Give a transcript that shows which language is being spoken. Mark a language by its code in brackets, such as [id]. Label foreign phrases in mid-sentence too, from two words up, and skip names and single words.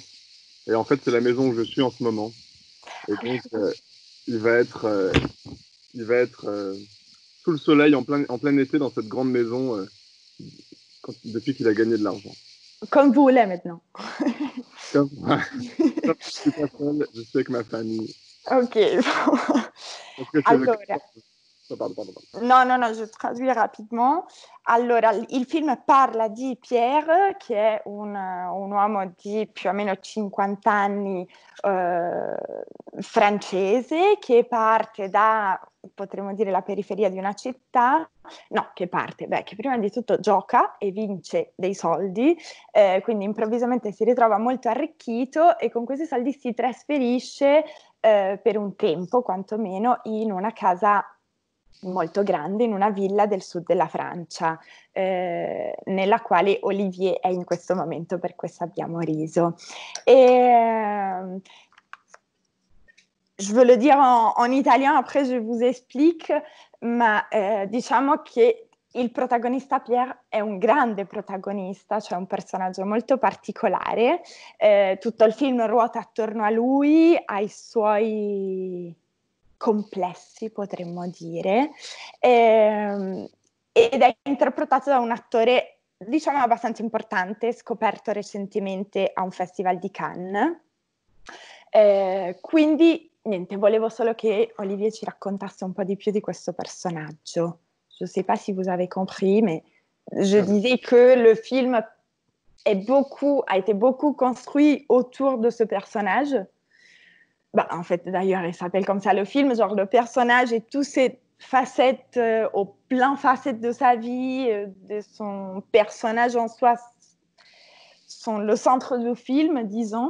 [fr] Et en fait, c'est la maison où je suis en ce moment. Et donc, il va être sous le soleil en plein été dans cette grande maison depuis qu'il a gagné de l'argent. Comme vous là maintenant. Comme je suis pas seul, je suis avec ma famille. [it] Ok. Allora. [fr] Pardon. No, je traduis rapidement. [it] Allora, il film parla di Pierre, che è un uomo di più o meno 50 anni francese, che parte da, potremmo dire, la periferia di una città. No, che prima di tutto gioca e vince dei soldi, quindi improvvisamente si ritrova molto arricchito e con questi soldi si trasferisce per un tempo, quantomeno, in una casa molto grande, in una villa del sud della Francia, nella quale Olivier è in questo momento, per questo abbiamo riso. [fr] Je veux le dire en italien, après je vous explique, [it] ma diciamo che il protagonista Pierre è un grande protagonista, cioè un personaggio molto particolare. Tutto il film ruota attorno a lui, ai suoi complessi, potremmo dire, ed è interpretato da un attore, diciamo, abbastanza importante, scoperto recentemente a un festival di Cannes. Quindi, niente, volevo solo che Olivier ci raccontasse un po' di più di questo personaggio. [fr] Je ne sais pas si vous avez compris, mais je disais que le film a été beaucoup construit autour de ce personnage. En fait, d'ailleurs, il s'appelle comme ça le film, genre le personnage et toutes ses facettes, aux plein facettes de sa vie, de son personnage en soi, sont le centre du film, disons.